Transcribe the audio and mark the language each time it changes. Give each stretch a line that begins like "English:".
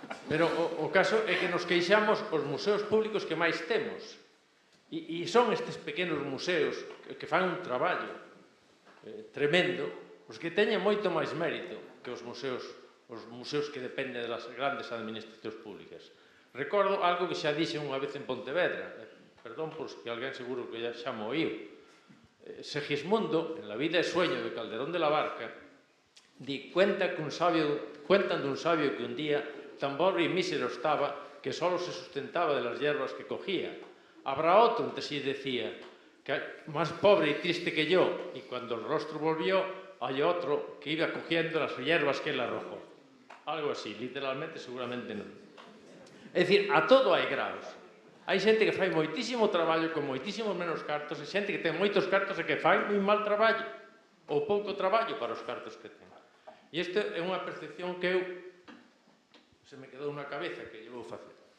Galician: pero o caso é que nos queixamos os museos públicos que máis temos, e son estes pequenos museos que fan un traballo tremendo, os que teñen moito máis mérito que os museos que dependen das grandes administracións públicas. Recordo algo que xa dixe unha vez en Pontevedra, perdón por que alguén seguro que xa mo oíu.
Spanish: Segismundo, en La vida e sueño de Calderón de la Barca, cuentan dun sabio que un día tan pobre e mísero estaba que solo se sustentaba de las hierbas que cogía. Habrá otro, entre sí decía, más pobre y triste que yo, y cuando el rostro volvió, hay otro que iba cogiendo las hierbas que él arrojó.
Galician: Algo así, literalmente, seguramente non. É dicir, a todo hai graus. Hai xente que fai moitísimo traballo con moitísimos menos cartos e xente que ten moitos cartos e que fai moi mal traballo ou pouco traballo para os cartos que ten. E esta é unha percepción que eu se me quedou na cabeza que lle vou facer.